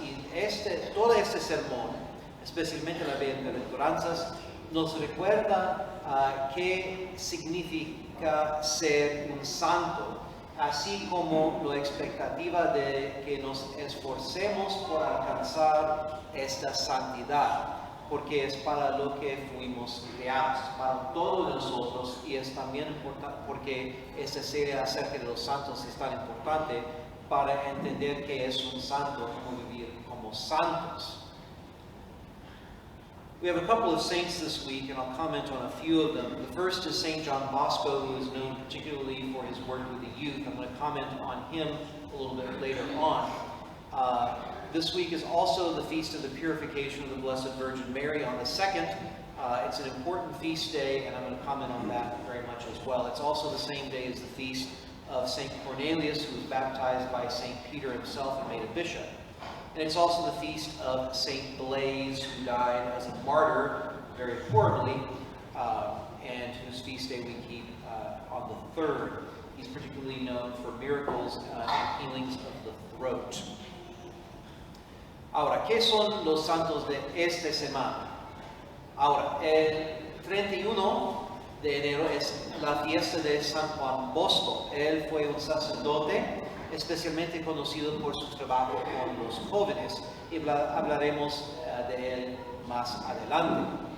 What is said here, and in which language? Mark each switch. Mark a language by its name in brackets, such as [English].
[Spanish] Y todo este sermón, especialmente las bienaventuranzas, nos recuerda qué significa ser un santo, así como la expectativa de que nos esforcemos por alcanzar esta santidad, porque es para lo que fuimos creados, para todos nosotros, y es también importante porque esta serie acerca de los santos es tan importante para entender que es un santo, como vivir como santos. [English] We have a couple of saints this week, and I'll comment on a few of them. The first is St. John Bosco, who is known particularly for his work with the youth. I'm going to comment on him a little bit later on. This week is also the Feast of the Purification of the Blessed Virgin Mary on the 2nd. It's an important feast day, and I'm going to comment on that very much as well. It's also the same day as the feast of St. Cornelius, who was baptized by St. Peter himself and made a bishop. And it's also the feast of St. Blaise, who died as a martyr very horribly, and whose feast day we keep on the 3rd. He's particularly known for miracles and healings of the throat. [Spanish] Ahora, ¿qué son los santos de esta semana? Ahora, el 31 de enero es la fiesta de San Juan Bosco. Él fue un sacerdote especialmente conocido por su trabajo con los jóvenes, y hablaremos de él más adelante.